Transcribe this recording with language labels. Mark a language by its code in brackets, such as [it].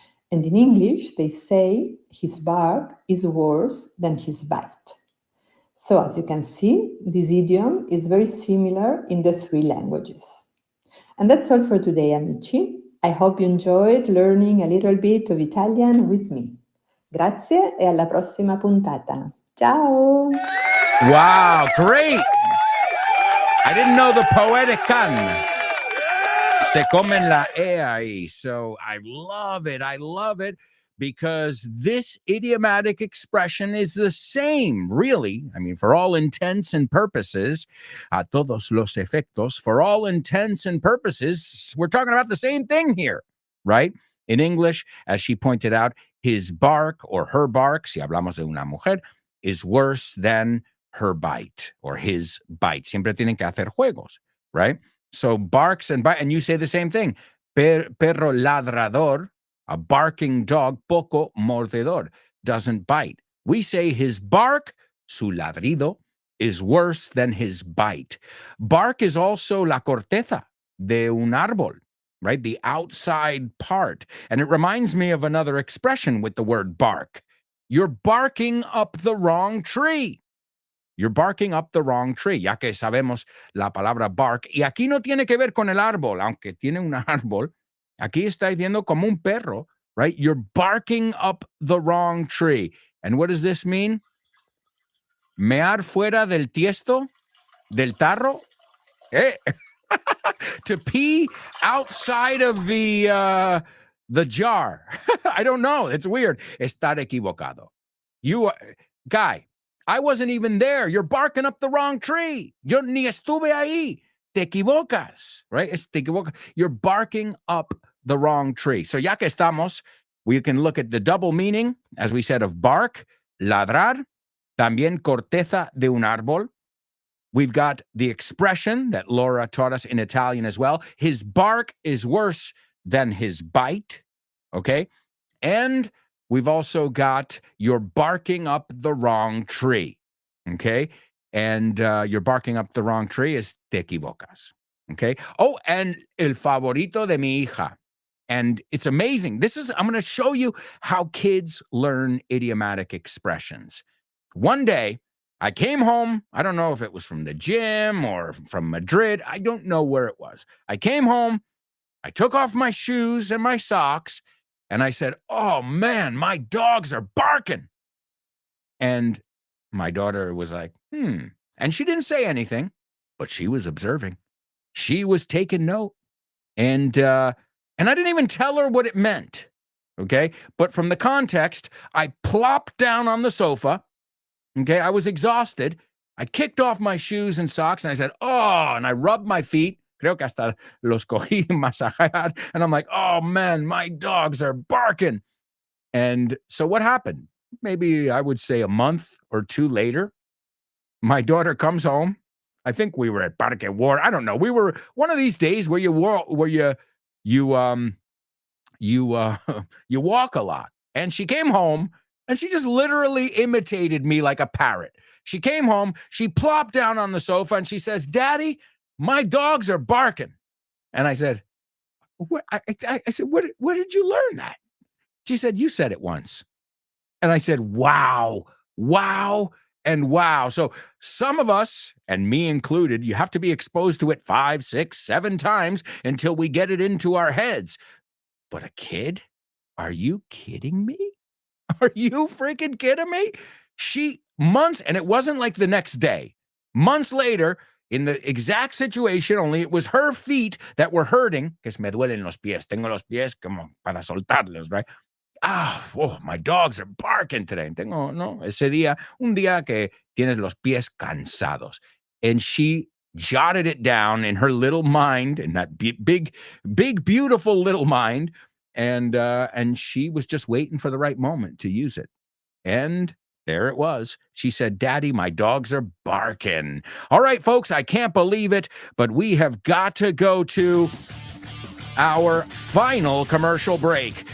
[en] And in English, they say his bark is worse than his bite. So, as you can see, this idiom is very similar in the three languages. And that's all for today, [it] amici. [en] I hope you enjoyed learning a little bit of Italian with me. [it] Grazie e alla prossima puntata. Ciao! [en] Wow, great. I didn't know the poetic can. [es] Se comen la e ahí. [en] So I love it. I love it because this idiomatic expression is the same, really. I mean, for all intents and purposes, [es] a todos los efectos, [en] for all intents and purposes, we're talking about the same thing here, right? In English, as she pointed out, his bark or her bark, [es] si hablamos de una mujer, [en] is worse than her bite or his bite. [es] Siempre tienen que hacer juegos, right? [en] So barks and bite, and you say the same thing. [es] Perro ladrador, [en] a barking dog, [es] poco mordedor, [en] doesn't bite. We say his bark, [es] su ladrido, [en] is worse than his bite. Bark is also [es] la corteza de un árbol. [en] right? The outside part. And it reminds me of another expression with the word bark. You're barking up the wrong tree. You're barking up the wrong tree, [es] ya que sabemos la palabra bark. Y aquí no tiene que ver con el árbol, aunque tiene un árbol. Aquí está diciendo como un perro, right? [en] You're barking up the wrong tree. And what does this mean? [es] Mear fuera del tiesto, del tarro. Eh. [en] To pee outside of the jar. I don't know. It's weird. [es] Estar equivocado. [en] Guy, I wasn't even there. You're barking up the wrong tree. [es] Yo ni estuve ahí. Te equivocas, [en] right? Te equivocas. You're barking up the wrong tree. So [es] ya que estamos, [en] we can look at the double meaning, as we said, of bark, [es] ladrar, también corteza de un árbol. [en] We've got the expression that Laura taught us in Italian as well. His bark is worse than his bite, okay? And we've also got you're barking up the wrong tree, okay? And you're barking up the wrong tree is [es] te equivocas, [en] okay? Oh, and [es] el favorito de mi hija. [en] And it's amazing. I'm going to show you how kids learn idiomatic expressions. One day, I came home. I don't know if it was from the gym or from Madrid. I don't know where it was. I came home. I took off my shoes and my socks, and I said, "Oh, man, my dogs are barking." And my daughter was like, And she didn't say anything, but she was observing. She was taking note. And I didn't even tell her what it meant, okay? But from the context, I plopped down on the sofa. Okay, I was exhausted. I kicked off my shoes and socks, and I said, "Oh," and I rubbed my feet. [es] Creo que hasta los cogí masajear. [en] And I'm like, "Oh, man, my dogs are barking." And so what happened? Maybe I would say a month or two later, my daughter comes home. I think we were at Parque War. I don't know. We were one of these days where you walk a lot. And she came home. And she just literally imitated me like a parrot. She came home, she plopped down on the sofa, and she says, "Daddy, my dogs are barking." And I said, I said, where did you learn that? She said, "You said it once." And I said, wow, and wow. So some of us, and me included, you have to be exposed to it 5, 6, 7 times until we get it into our heads. But a kid? Are you kidding me? Are you freaking kidding me? Months, and it wasn't like the next day. Months later, in the exact situation, only it was her feet that were hurting. [es] Que me duelen los pies. Tengo los pies como para soltarlos, right? [en] My dogs are barking today. [es] Un día que tienes los pies cansados. [en] And she jotted it down in her little mind, in that big, beautiful little mind. And she was just waiting for the right moment to use it. And there it was. She said, "Daddy, my dogs are barking." All right, folks, I can't believe it, but we have got to go to our final commercial break.